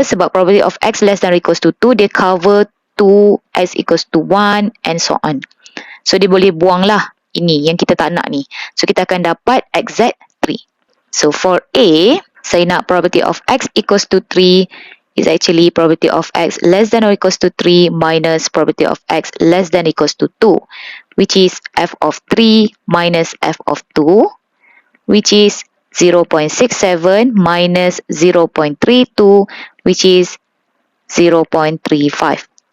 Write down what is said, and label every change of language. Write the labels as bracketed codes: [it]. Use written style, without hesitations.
[en] Sebab probability of x less than or equals to 2, [ms] dia cover 2, [en] x equals to 1 and so on. [ms] So, dia boleh buang lah ini yang kita tak nak ni. So, kita akan dapat exact 3. [en] So, for A, [ms] saya nak [en] probability of x equals to 3 is actually probability of x less than or equals to 3 minus probability of x less than or equals to 2, which is f of 3 minus f of 2, which is 0.67 minus 0.32, which is 0.35.